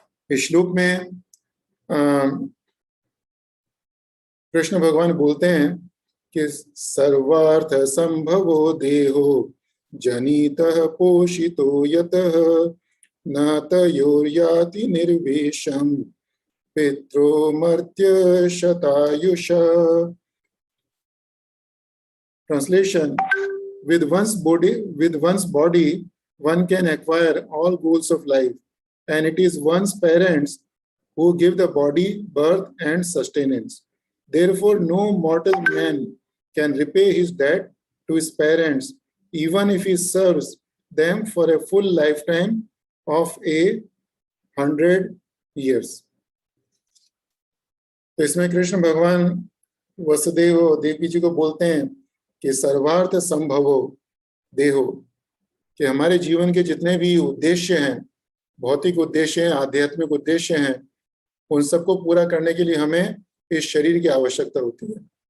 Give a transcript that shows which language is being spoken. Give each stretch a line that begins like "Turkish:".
Hindi: इस श्लोक में कृष्ण भगवान बोलते हैं कि सर्वार्थ संभवो देहो जनितः पोषितो यतः न तयोर्याति निर्वेशम पितृमर्त्य शतायुष।
English: Translation: with one's body, one can acquire all goals of life, and it is one's parents who give the body birth and sustenance. Therefore, no mortal man can repay his debt to his parents, even if he serves them for a full lifetime of 100 years.
Hindi: तो इसमें कृष्ण भगवान वसुदेव और देवकी जी को बोलते हैं कि सर्वार्थ संभवो देहो, कि हमारे जीवन के जितने भी उद्देश्य हैं, भौतिक उद्देश्य हैं, आध्यात्मिक उद्देश्य हैं, उन सबको पूरा करने के लिए हमें इस शरीर की आवश्यकता होती है।